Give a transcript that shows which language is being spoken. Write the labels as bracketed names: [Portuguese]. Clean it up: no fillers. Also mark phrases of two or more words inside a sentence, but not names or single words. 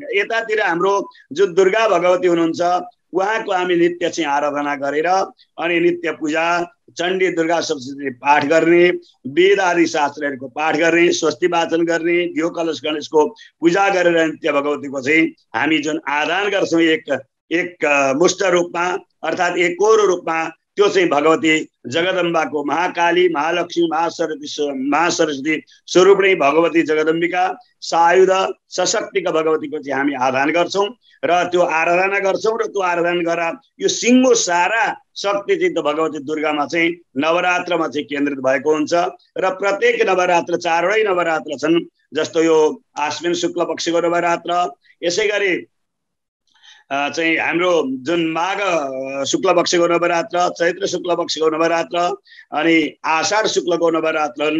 [Nepali] यतातिर हाम्रो जो दुर्गा भगवती हुनुहुन्छ उहाँको हामी नित्य चाहिँ आराधना गरेर अनि नित्य पूजा, चण्डी दुर्गा सप्तशती पाठ गर्ने, वेद आदि शास्त्रहरूको पाठ गर्ने, स्वस्ति वाचन गर्ने, दियो कलश गणेशको पूजा गरेर नित्य भगवतीको चाहिँ हामी जुन आदान गर्छौँ एक मुष्ट रूपमा अर्थात् एकोरो रूपमा, त्यो चाहिँ भगवती जगदम्बाको महाकाली, महालक्ष्मी, महासरस्वती स्वरूपणी भगवती जगदम्बिका सायुध सशक्तिका भगवतीको चाहिँ हामी आराधना गर्छौँ र त्यो आराधना गर्छौँ। र त्यो आराधना गरेर यो सिङ्गो सारा शक्ति चाहिँ त भगवती दुर्गामा चाहिँ नवरात्रमा चाहिँ केन्द्रित भएको हुन्छ। र प्रत्येक नवरात्र 4वटै नवरात्र छन्, जस्तो यो आश्विन शुक्ल पक्षको नवरात्र, यसै गरी चाहिँ हाम्रो जुन माघ शुक्ल पक्षको नवरात्र, चैत्र शुक्ल पक्षको नवरात्र अनि आषाढ शुक्लको नवरात्र हुन्।